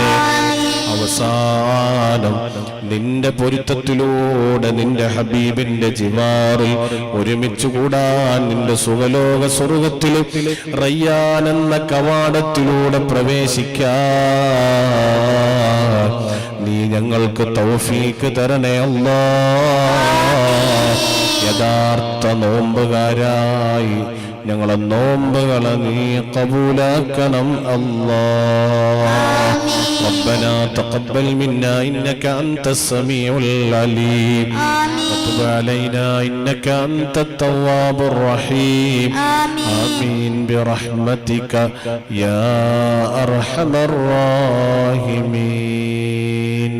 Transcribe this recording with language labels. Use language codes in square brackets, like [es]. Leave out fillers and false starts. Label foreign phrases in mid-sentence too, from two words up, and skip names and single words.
[ml] അവസാനം നിന്റെ പൊരുത്തത്തിലൂടെ നിന്റെ ഹബീബിന്റെ ജിവാറിൽ ഒരുമിച്ച് കൂടാൻ നിന്റെ സുഖലോക സ്വർഗത്തിൽ റയ്യാൻ എന്ന കവാടത്തിലൂടെ പ്രവേശിക്കാൻ നീ ഞങ്ങൾക്ക് തൗഫീക്ക് തരണേ അല്ലാഹ്. യഥാർത്ഥ നോമ്പുകാരായി ഞങ്ങളെ നോമ്പുകളെ നീ കബൂലാക്കണം അല്ലാഹ്. [ar] ربنا تقبل منا إنك أنت السميع العليم وتب علينا إنك أنت التواب الرحيم آمين برحمتك يا أرحم الراحمين.